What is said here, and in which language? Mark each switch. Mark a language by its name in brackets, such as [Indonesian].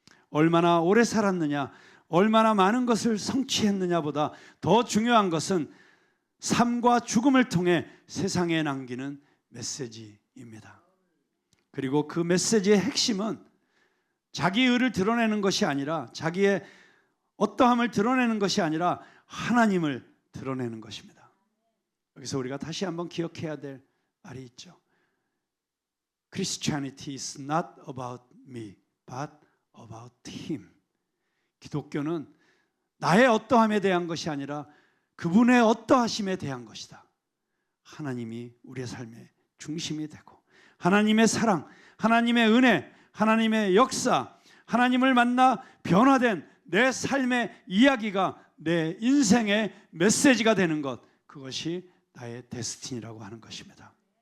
[Korean] 얼마나 오래 살았느냐, 얼마나 많은 것을 성취했느냐보다 더 중요한 것은 삶과 죽음을 통해 세상에 남기는 메시지입니다. 그리고 그 메시지의 핵심은 자기 의를 드러내는 것이 아니라, 자기의 어떠함을 드러내는 것이 아니라 하나님을 드러내는 것입니다. 여기서 우리가 다시 한번 기억해야 될 말이 있죠. [English] Christianity is not about me, but about Him. [Korean] 기독교는 나의 어떠함에 대한 것이 아니라 그분의 어떠하심에 대한 것이다. 하나님이 우리의 삶의 중심이 되고 하나님의 사랑, 하나님의 은혜, 하나님의 역사, 하나님을 만나 변화된 내 삶의 이야기가 내 인생의 메시지가 되는 것, 그것이 나의 데스티니라고 하는 것입니다.